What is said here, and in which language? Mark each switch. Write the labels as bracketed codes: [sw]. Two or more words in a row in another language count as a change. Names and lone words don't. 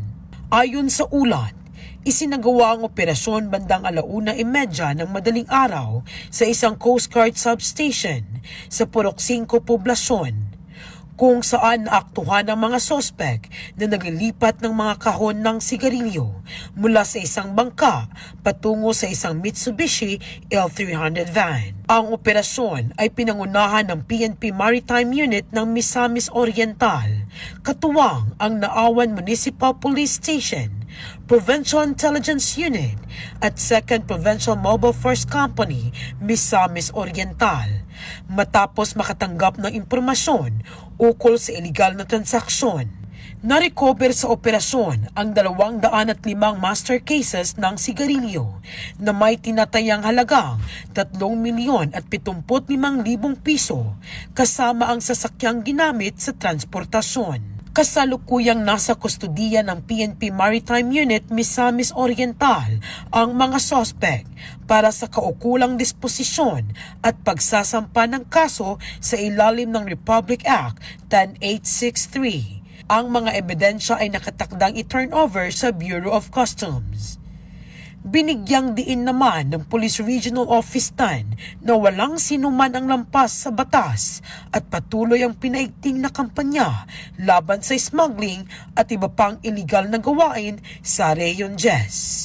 [tl] Ayon sa ulat, isinagawa ang operasyon bandang 1:30 ng madaling araw sa isang Coast Guard substation sa Purok 5 poblasyon, kung saan naaktuhan ang mga sospek na naglilipat ng mga kahon ng sigarilyo mula sa isang bangka patungo sa isang Mitsubishi L300 van. Ang operasyon ay pinangunahan ng PNP Maritime Unit ng Misamis Oriental, katuwang ang Naawan Municipal Police Station, Provincial Intelligence Unit at 2nd Provincial Mobile Force Company, Misamis Oriental, matapos makatanggap ng impormasyon ukol sa illegal na transaksyon. Na-recover sa operasyon ang 205 master cases ng sigarilyo na may tinatayang halagang 3,075,000 piso kasama ang sasakyang ginamit sa transportasyon. Kasalukuyang nasa kustudiya ng PNP Maritime Unit Misamis Oriental ang mga sospek para sa kaukulang disposisyon at pagsasampa ng kaso sa ilalim ng Republic Act 10863. Ang mga ebidensya ay nakatakdang i-turn over sa Bureau of Customs. Binigyang diin naman ng Police Regional Office 10 na walang sinuman ang lampas sa batas at patuloy ang pinaigting na kampanya laban sa smuggling at iba pang illegal na gawain sa Rayon Jess.